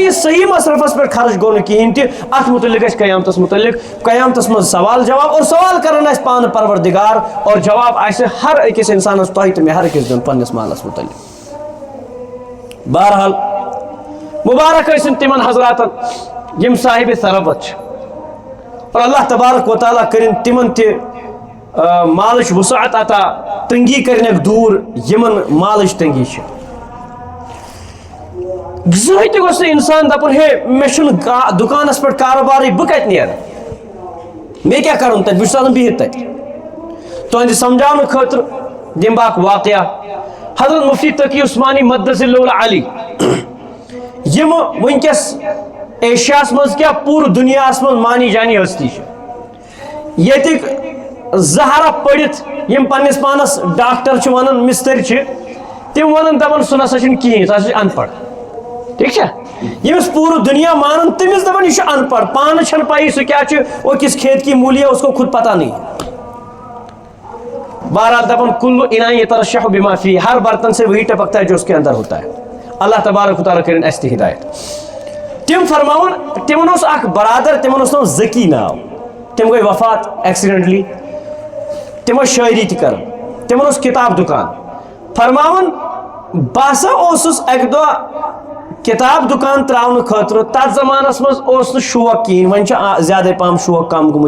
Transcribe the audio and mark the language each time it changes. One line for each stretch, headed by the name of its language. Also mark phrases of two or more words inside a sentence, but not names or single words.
Kashmiri: یہ صحیح مصرفس پٮ۪ٹھ خرچ گوٚو نہٕ کہیٖنۍ تہِ اتھ متعلق گژھِ قیامتس متعلق قیامتس منٛز سوال جواب اور سوال کرن اسہِ پانہٕ پروردگار اور جواب آسہِ ہر أکِس انسانس تۄہہِ تہٕ مےٚ ہر أکِس دیُن پننس مالس متعلق بہرحال مبارک ٲسِن تِمن حضراتن یم صاحب ثروت چھِ اور اللہ تبارک و تعالیٰ کٔرِنۍ تِمن تہِ مالٕچ وسعت عطا تنگی کرنک دور یمن مالٕچ تنگی چھِ زٕہٕنۍ تہِ گوٚژھ نہٕ انسان دپُن ہے مےٚ چھُنہٕ دُکانس پٮ۪ٹھ کاروبارٕے بہٕ کتہِ نیرٕ مےٚ کیٛاہ کرُن تتہِ بہٕ چھُس آسان بِہِتھ تتہِ تُہنٛدِ سمجھاونہٕ خٲطرٕ دِمہٕ بہٕ اکھ واقعہ حضرت مفتی تقی عثمانی مدثر علی یم ونکس ایشیاہس منٛز کیٛاہ پوٗرٕ دُنیاہس منٛز مانی جانی ہستی چھِ ییٚتِکۍ 2 ہرف پٔرِتھ یم پننس پانس ڈاکٹر چھِ ونان مستر چھِ تم ونان دپان سُہ نسا چھُنہٕ کِہیٖنۍ سُہ ہسا چھُ ان پڑھ ٹھیک چھا ییٚمِس پوٗرٕ دُنیا مانان تٔمِس دپان یہِ چھُ ان پڑھ پانہٕ چھنہٕ پایی سُہ کیٛاہ چھُ
Urdu: وہ کس کھیت کی مولی ہے اس کو خود پتہ نہیں
Kashmiri: بہرحال دپان
Arabic: کلو اناء یترشح بما فیہ
Urdu: ہر برتن سے وہی ٹپکتا ہے جو اس کے اندر ہوتا ہے
Kashmiri: اللہ تبارک و تعالیٰ کرن اسہِ تہِ ہدایت تم فرماون تمن اوس اکھ برادر تمن اوس ناو ذکی ناو تم گٔے وفات ایکسیڈنٹلی تم ٲسۍ شٲعری تہِ کران تمن اوس کتاب دُکان فرماون بہٕ ہسا اوسُس اکہِ دۄہ کتاب دُکان تراونہٕ خٲطرٕ تتھ زمانس منٛز اوس نہٕ شوق کِہیٖنۍ وۄنۍ چھُ زیادے پہم شوق کم گوٚمُت